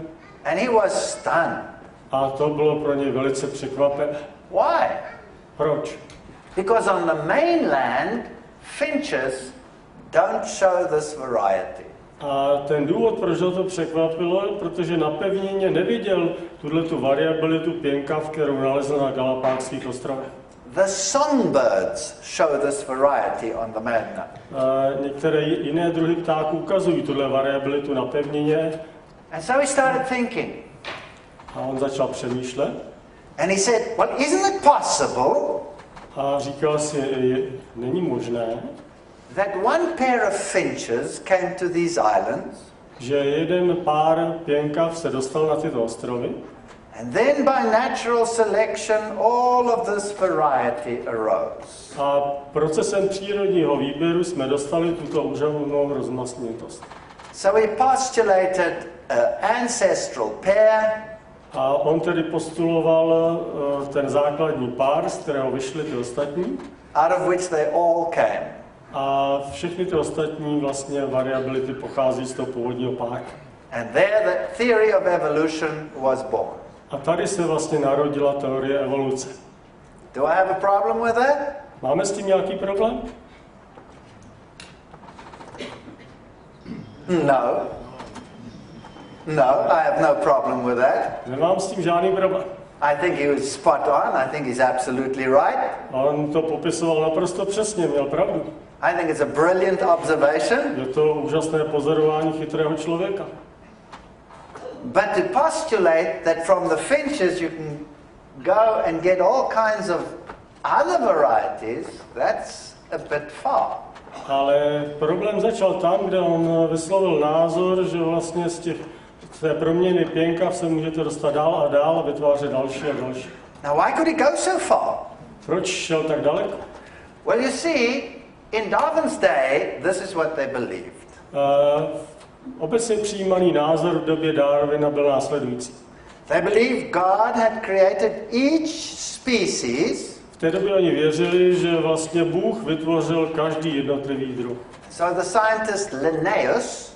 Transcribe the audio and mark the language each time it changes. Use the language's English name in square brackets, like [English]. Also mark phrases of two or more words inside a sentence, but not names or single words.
[English] And he was stunned. [Czech] A to bylo pro něj velice překvapivé. [English] Why? [Czech] Proč? [English] Because on the mainland, finches don't show this variety. [Czech] A ten důvod, proč ho to překvapilo, protože na pevnině neviděl tuhletu variabilitu pěnkav, kterou nalezl na Galapágských ostrovech. [English] The songbirds show this variety on the mainland. [Czech] Některé jiné druhy ptáků ukazují tuhle variabilitu na pevnině. [English] And so he started thinking. [Czech] A on začal přemýšlet. [English] And he said, well, isn't it possible? [Czech] A říkal si, není možné, [English] that one pair of finches came to these islands, [Czech] že jeden pár pěnkav se dostal na tyto ostrovy, [English] and then by natural selection all of this variety arose. [Czech] A procesem přírodního výběru jsme dostali tuto úžasnou rozmanitost. [English] So he postulated an ancestral pair. [Czech] A on tedy postuloval ten základní pár, z kterého vyšly ty ostatní. [English] Out of which they all came. [Czech] A všechny ty ostatní vlastně variability pochází z toho původního páru. [English] And there the theory of evolution was born. [Czech] A tady se vlastně narodila teorie evoluce. [English] Do I have a problem with that? [Czech] Máme s tím nějaký problém? [English] No. [Czech] No, [English] I have no problem with that. [Czech] Nemám s tím žádný problém. [English] I think he was spot on. I think he's absolutely right. [Czech] On to popisoval naprosto přesně, měl pravdu. [English] I think it's a brilliant observation. [Czech] Je to úžasné pozorování chytrého člověka. [English] But to postulate that from the finches you can go and get all kinds of other varieties, that's a bit far. [Czech] Ale problém začal tam, kde on vyslovil názor, že vlastně z té proměny pěnkav se můžete dostat dál a dál a vytvářet další a další. [English] Now why could he go so far? [Czech] Proč šel tak daleko? [English] Well, you see, in Darwin's day, this is what they believed. [Czech] Obecně přijímaný názor v době Darwina byl následující. [English] They believed God had created each species. [Czech] V té době oni věřili, že vlastně Bůh vytvořil každý jednotlivý druh. [English] So the scientist Linnaeus,